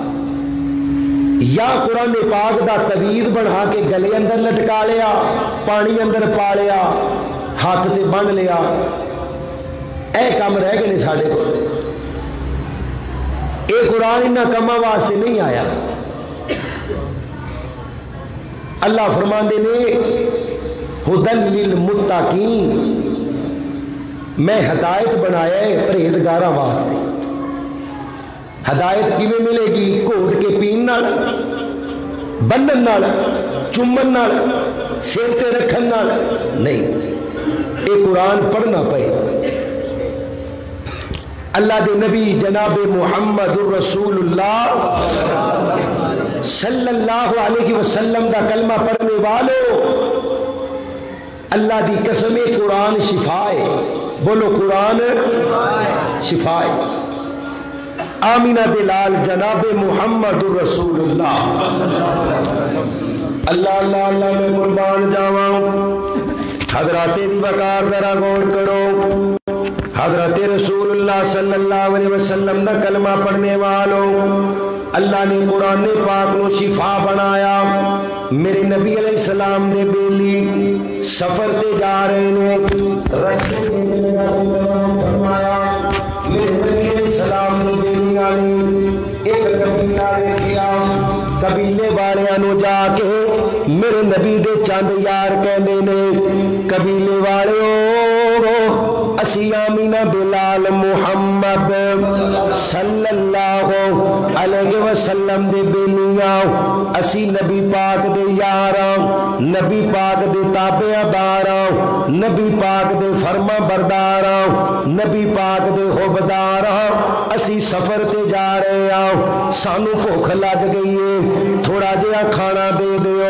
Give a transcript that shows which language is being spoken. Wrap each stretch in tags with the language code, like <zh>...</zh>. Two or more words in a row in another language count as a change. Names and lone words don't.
<pa>یا قرآن پاک دا تعویذ بنا کے گلے اندر لٹکا لیا، پانی اندر پا لیا، ہتھ تے بنھ لیا. اے کم رہ گئے نے ساڈے کول. یے قرآن اِنہاں کماں واسطے نہیں آیا. اللہ فرماندے نے</pa> <ar>هدى للمتقين,</ar> <pa>میں ہدایت بنایا ہے پرہیزگاراں واسطے. ہدایت کویں ملے گی? گھوٹ کے پین نال، بنھن نال، چمن نال، سر تے رکھن نال نہیں. یے قرآن پڑھنا پے۔ اللہ دے نبی جناب</pa> <ar>محمد رسول الله صلى الله عليه وسلم</ar> <pa>دا کلمہ پڑھنے والو، اللہ دی قسم قرآن شفا ہے. بولو قرآن شفا ہے. آمنہ دے لال جناب</pa> <ar>محمد رسول الله.</ar> <pa>اللہ اللہ اللہ میں قربان جاواں. حضرات دی وقار ذرا غور کرو. حضرت رسول اللہ</pa> <ar>صلى الله عليه وسلم</ar> <pa>دا کلمہ پڑھنے والو، اللہ نے قرآن پاک کو شفا بنایا. میرے نبی</pa> <ar>عليه السلام</ar> <pa>دے بیلی سفر تے جا رہے نے، رستے سے فرمایا میرے نبی</pa> <ar>عليه السلام</ar> <pa>دے بیلیاں نے ایک قبیلہ ویکھیا. قبیلے والیاں نوں جا کے میرے نبی دے چند یار کہندے نے، قبیلے والیو اسی آمنہ بلال محمد</pa> <ar>صلى الله عليه وسلم</ar> <pa>دے بیلیاں، اسی نبی پاک دے یاراں، نبی پاک دے تابعداراں، نبی پاک دے فرمانبرداراں، نبی پاک دے حبداراں، اسی سفر تے جا رہے ہاں، سانوں بھکھ لگ گئی ہے، تھوڑا جیہا کھانا دے دیو.</pa>